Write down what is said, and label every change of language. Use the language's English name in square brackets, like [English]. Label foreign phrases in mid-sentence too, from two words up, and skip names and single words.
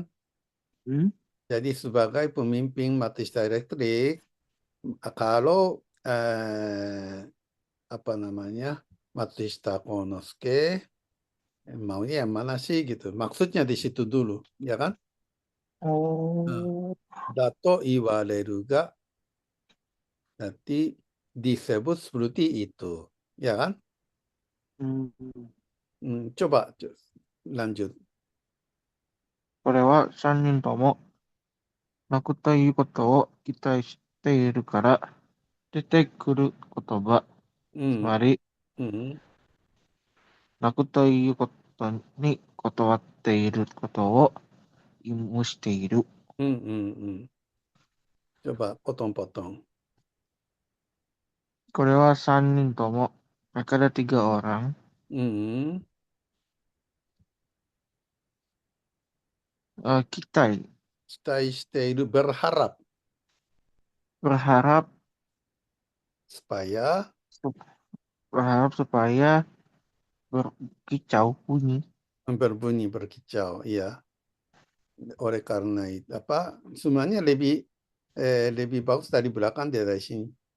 [Indonesian] Jadi sebagai pemimpin Matsushita Electric, kalau Matsushita Konosuke maunya yang mana sih gitu. Maksudnya di situ dulu, ya kan? [Japanese] だと言われるが [Indonesian] nanti disebut seperti itu, ya kan? Coba lanjut. [Japanese] これは3人とも泣くということを期待しているから出てくる言葉、つまり、泣くということに断っていることを意味している。 [Indonesian] Coba potong-potong. [Japanese] これは3人とも、 [Indonesian] ada 3 orang, [Japanese] 期待期待している berharap [Indonesian] berharap supaya supaya berkicau bunyi. berbunyi berkicau, ya. Oleh karena itu sebenarnya lebih bagus dari belakang dari sini.